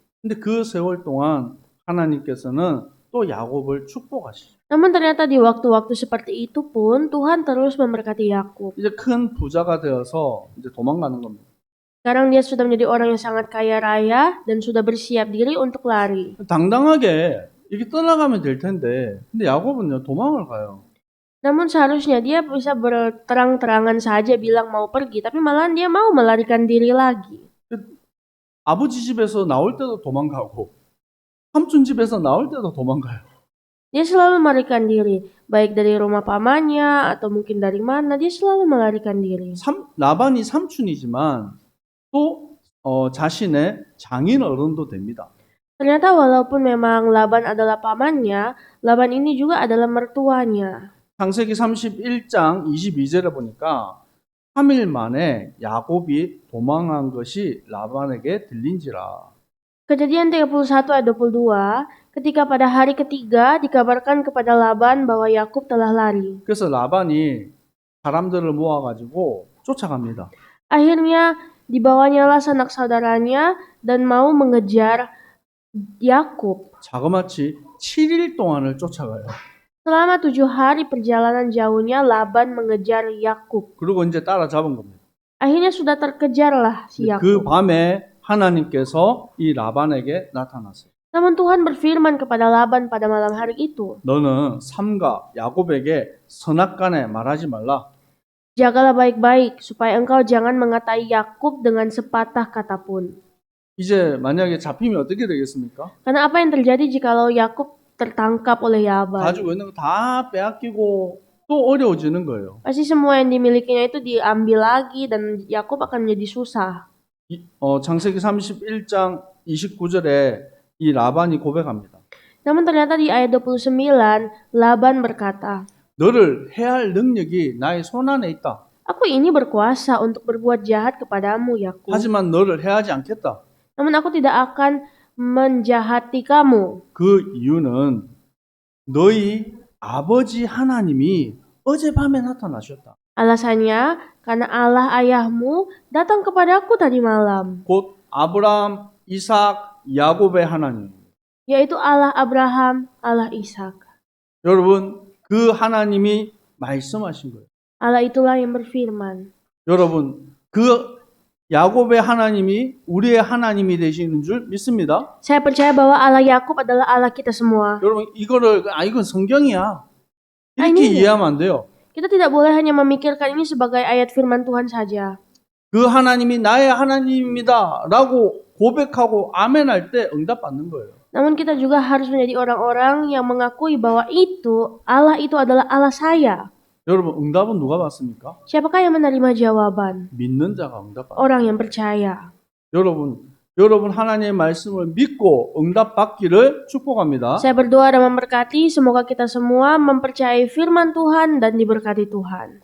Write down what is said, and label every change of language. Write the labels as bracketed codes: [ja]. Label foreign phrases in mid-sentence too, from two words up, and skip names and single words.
[ko] 근데 그 세월 동안 하나님께서는 또 야곱을 축복하시죠. [id] Namun ternyata di waktu-waktu seperti itu pun Tuhan terus memberkati Yakub. [ko] 이제 큰 부자가 되어서 이제 도망가는 겁니다. [id] Sekarang dia sudah menjadi orang yang sangat kaya raya dan sudah bersiap diri untuk lari. [ko] 당당하게 이게 떠나가면 될 텐데 근데 야곱은요 도망을 가요. [id] Namun seharusnya dia bisa berterang-terangan saja bilang mau pergi, tapi malahan dia mau melarikan diri lagi. [ko] 아버지 집에서 나올 때도 도망가고 삼촌 집에서 나올 때도 도망가요. [id] Dia selalu melarikan diri, baik dari rumah pamannya atau mungkin dari mana, dia selalu melarikan diri. [ko] 라반이 삼촌이지만 또 자신의 장인 어른도 됩니다. [id] Ternyata walaupun memang Laban adalah pamannya, Laban ini juga adalah mertuanya. [ko] 창세기 31장 22절에 보니까 3일 만에 야곱이 도망한 것이 라반에게 들린지라. [id] Kejadian 31 ayat 22, ketika pada hari ketiga dikabarkan kepada Laban bahwa Yakub telah lari. [ko] 그래서 라반이 사람들을 모아가지고 쫓아갑니다. [id] Akhirnya dibawanyalah sanak saudaranya dan mau mengejar Yakub. [ko] 자그마치 7일 동안을 쫓아가요. [id] Selama 7 hari perjalanan jauhnya Laban mengejar Yakub. [ko] 그리고 이제 따라잡은 겁니다. [id] Akhirnya sudah terkejarlah si 그 Yakub. [ko] 밤에 하나님께서 이 라반에게 나타났어요. [id] Namun Tuhan berfirman kepada Laban pada malam hari itu, [ko] 너는 삼가 야곱에게 선악간에 말하지 말라. [id] jagalah baik-baik supaya engkau jangan mengatai Yakub dengan sepatah kata pun. [ko] 이제 만약에 잡히면 어떻게 되겠습니까? [id] Karena apa yang terjadi jikalau Yakub tertangkap oleh Laban? [ko] 가지고 있는 거 다 빼앗기고 또 어려워지는 거예요. [id] Pasti semua yang dimilikinya itu diambil lagi dan Yakub akan menjadi susah. [ko] 창세기 31장 29절에 이 라반이 고백합니다. [id] Namun ternyata di ayat 29 Laban berkata, [ko] 너를 해할 능력이 나의 손 안에 있다. [id] Aku ini berkuasa untuk berbuat jahat kepadamu, Yakub. [ko] 하지만 너를 해하지 않겠다. [id] Namun aku tidak akan menjahati kamu. [ko] 그 이유는 너희 아버지 하나님이 어젯밤에 나타나셨다. [id] Alasannya, karena Allah ayahmu datang kepadaku tadi malam, [ko] 곧 아브라함, 이삭, 야곱의 하나님. [id] yaitu Allah Abraham, Allah Ishak. [ko] 여러분, 그 하나님이 말씀하신 거예요. [id] Allah itulah yang berfirman. [ko] 여러분, 그 야곱의 하나님이 우리의 하나님이 되시는 줄 믿습니다. [id] Saya percaya bahwa Allah Yakub adalah Allah kita semua. [ko] 여러분, 이건 성경이야. 이렇게 아니. 이해하면 안 돼요. [id] Kita tidak boleh hanya memikirkan ini sebagai ayat firman Tuhan saja. [ko] 그 하나님이 나의 하나님입니다. 라고 고백하고 아멘할 때 응답받는 거예요. [id] Namun kita juga harus menjadi orang-orang yang mengakui bahwa Allah itu adalah Allah saya. [ko] 여러분, 응답은 누가 받습니까? [id] Siapakah yang menerima jawaban? [ko] 믿는 자가 응답받는 거예요. [id] Orang yang percaya. [ko] 여러분 하나님의 말씀을 믿고 응답받기를 축복합니다. [id] Saya berdoa dan memberkati semoga kita semua mempercayai firman Tuhan dan diberkati Tuhan.